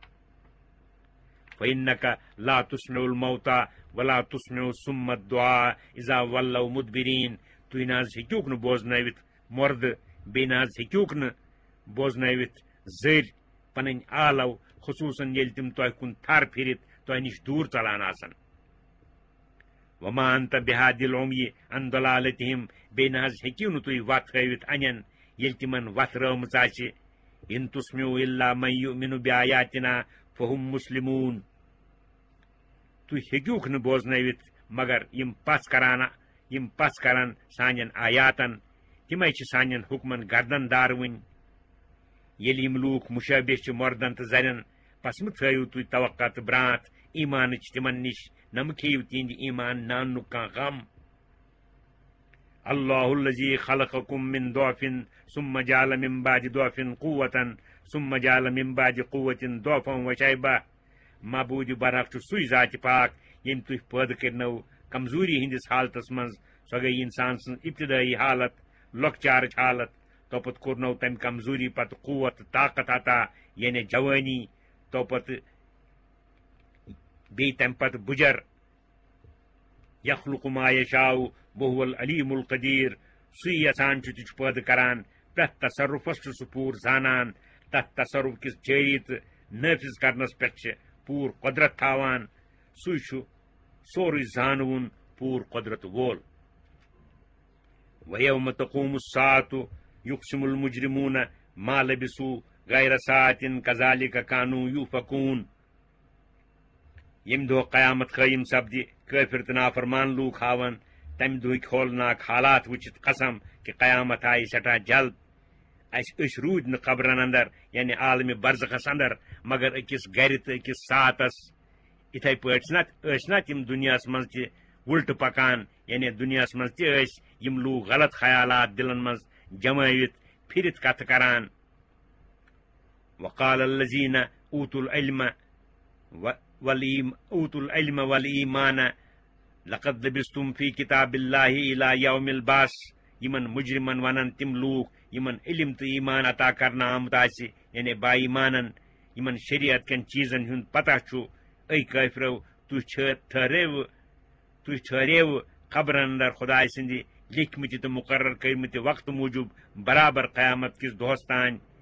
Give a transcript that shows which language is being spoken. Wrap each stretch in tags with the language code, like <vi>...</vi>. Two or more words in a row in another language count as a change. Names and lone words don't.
<ar>فإنك لا تسمع الموتى ولا تسمع الصم الدعاء اذا ولوا مدبرين</ar> <ks>تُہۍ نہ حظ ہیٚکِوکھ نہٕ بوزنٲوِتھ مۄردٕ بیٚیہِ نہ حظ ہیٚکِوکھ نہٕ بوزنٲوِتھ زٔرۍ پنٕنۍ آلو خصوٗصن ییٚلہِ تِم تۄہہِ کُن تھر پھِرِتھ تۄہہِ نِش دوٗر ژلان آسن</ks> <ar>وما انت بهادي العمي عن ضلالتهم</ar> <ks>بیٚیہِ نہ حظ ہیٚکِو نہٕ تُہۍ وتھ ہٲوِتھ انٮ۪ن ییٚلہِ تِمن وتھ رٲومٕژ آسہِ</ks> <ar>ان تسمعوا الا من يؤمن بآياتنا فهم مسلمون</ar> <ks>تُہۍ ہیٚکِوکھ نہٕ بوزنٲوِتھ مگر یِم پژھ کرن سانٮ۪ن آیاتن تِمے چھِ سانٮ۪ن حُکمن گردن داروٕنۍ ییٚلہِ یِم لوٗکھ مُشٲبہِ چھِ مردن تہٕ زرٮ۪ن پس مہٕ تھٲیِو تُہۍ توقع تہٕ برٛانٛتھ ایٖمانٕچ تِمن نِش نہ مہٕ کھیٚیِو تِہنٛدِ ایٖمان ناننُک کانٛہہ غم</ks> <ar>اللہ الذی خلقکم من ضعف ثم جعل من بعد ضعف قوة ثم جعل من بعد قوة ضعفا وشیبہ</ar> <ks>معبوٗدِ برحق چھُ سُے ذاتِ پاک ییٚمۍ تُہۍ پٲدٕ کٔرنو کمزوری ہٕنٛدِس حالتس منٛز سۄ گٔیہِ انسان سٕنٛز ابتدٲیی حالت لۄکچارٕچ حالت توپتہٕ کوٚرنو تمہِ کمزوری پتہٕ قوت تہٕ طاقت عطا یعنی جوٲنی توپتہٕ بیٚیہِ تمہِ پتہٕ بُجر</ks> <ar>یخلق ما یشاء وهو العلیم القدیر</ar> <ks>سُے یژھان چھُ تہِ چھُ پٲدٕ کران پرٛٮ۪تھ تصرُفس چھُ سُہ پوٗرٕ زانان تتھ تصرُف کِس جٲری تہٕ نٲفِظ کرنس پٮ۪ٹھ چھِ پور قدرت تھاوان سُے چھُ سورُے زانوُن پور قدرت وول</ks> <ar>وَيَوْمَ تَقُومُ السَّاعَةُ يُقْسِمُ الْمُجْرِمُونَ مَا لَبِثُوا غَيْرَ سَاعَةٍ كَذَلِكَ كَانُوا يُؤْفَكُونَ</ar> <ks>ییٚمہِ دۄہ قیامت قٲیِم سپدِ کٲفِر تہٕ نافرمان لوٗکھ ہاوَن تَمہِ دۄہٕکۍ ہولناک حالات وٕچھِتھ قسم کہِ قیامت آیہِ سٮ۪ٹھاہ جلد أسۍ روٗدۍ نہٕ قبرن اندر یعنی عالمِ برزخس اندر مگر أکِس گرِ تہٕ أکِس ساعتس یِتھے پٲٹھۍ ٲسۍ نا تِم دُنیاہس منٛز تہِ وُلٹہٕ پکان یعنی دُنیاہس منٛز تہِ ٲسۍ یِم لوٗکھ غلط خیالات دِلن منٛز جمٲوِتھ پھِرِتھ کتھٕ کران</ks> <ar>وقال الذين اوتوا العلم والایمان لقد لبستم في كتاب الله الى يوم البعث</ar> <ks>یمن مجرمن ونن تم لوٗکھ یمن علم تہٕ ایمان عطا کرنہٕ آمُت آسہِ یعنی با ایمانن یمن شریعت کٮ۪ن چیٖزن ہُنٛد پتہ چھُ اے کٲفرو تُہۍ ٹھہریو قبرن اندر خداے سٕنٛدِ لیکھمٕتہِ تہٕ مقرر کٔرمٕتہِ وقتہٕ موٗجوٗب برابر قیامت کِس دۄہس تانۍ</ks>